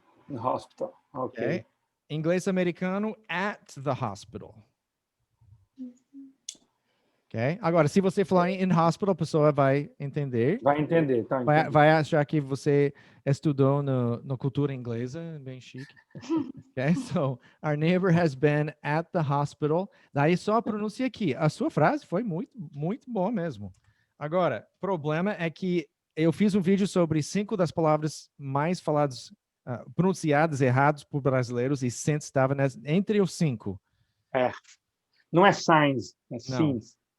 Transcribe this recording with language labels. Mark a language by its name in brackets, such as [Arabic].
[English] In hospital, ok. [Portuguese] Inglês americano, [English] at the hospital. [Portuguese] Ok? Agora, se você falar [English] in hospital, [Portuguese] a pessoa vai entender. Vai entender, tá? Vai achar que você estudou no cultura inglesa, bem chique. [English] Okay? So, our neighbor has been at the hospital. [Portuguese] Daí só a pronúncia aqui. A sua frase foi muito, muito boa mesmo. Agora, o problema é que eu fiz um vídeo sobre 5 das palavras mais faladas, pronunciadas erradas por brasileiros e since estava entre os 5. Não é signs, é since.